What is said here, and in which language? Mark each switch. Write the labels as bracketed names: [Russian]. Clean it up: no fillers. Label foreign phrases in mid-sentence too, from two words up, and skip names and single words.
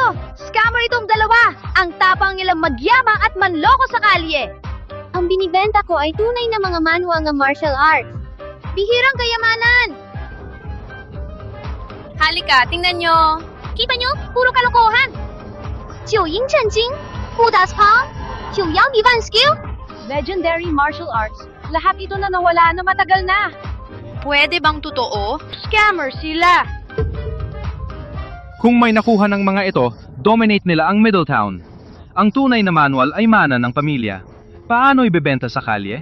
[Filipino] Scammer itong dalawa! Ang tapang nilang magyamang at manloko sa kalye! Ang binibenta ko ay tunay na mga manual ng martial arts. Bihirang kayamanan! Halika, tingnan nyo! Kita nyo? Puro kalokohan! [Chinese] 九阴真经, [English] Buddha's palm, [Chinese] 九阳一万 skill. [English] Legendary martial arts. [Filipino] Lahat ito na nawala na matagal na. Pwede bang totoo? Scammer sila! Kung may nakuha ng mga ito, dominate nila ang Middletown. Ang tunay na manual ay mana ng pamilya. Paano ibebenta sa kalye?